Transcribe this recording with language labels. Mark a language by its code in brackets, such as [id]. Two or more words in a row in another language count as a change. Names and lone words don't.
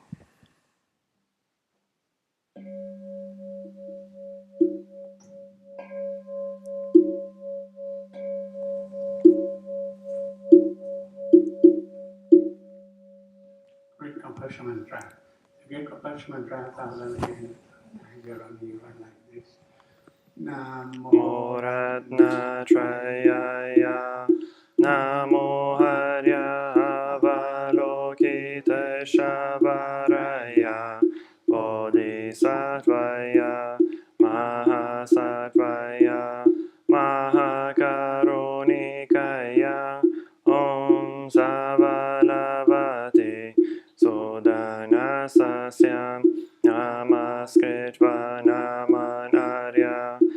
[en] Great compassion drive. Great compassion drive 1,000 years. You're only one like this. [sa] Namo Ratna Trayaya, Namo Harya Avalokiteshvaraya, Bodhisattvaya, Mahasattvaya, Mahakarunikaya, Om Savalavati, Sudanasasya, Namaskritva Namanarya,